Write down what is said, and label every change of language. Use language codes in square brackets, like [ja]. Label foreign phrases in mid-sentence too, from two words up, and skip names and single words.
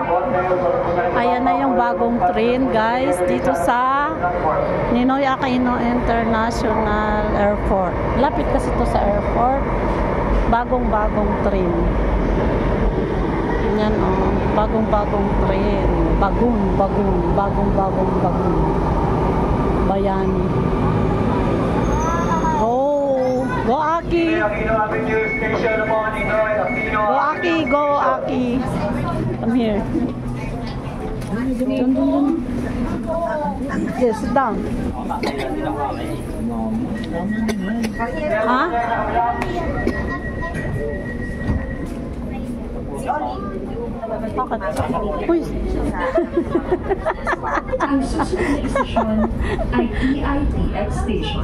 [tl] Ayan na yung bagong train, guys, dito sa Ninoy Aquino International Airport. Lapit kasi to sa airport. Bagong train. Yan, oh. Bagong train. Bagong. Bayani. [en] Go Aki! Go Aki! Come here. Yes, sit down. Ha? [tl] Bakit? Uy! Ang susunod na istasyon ay PITX Station.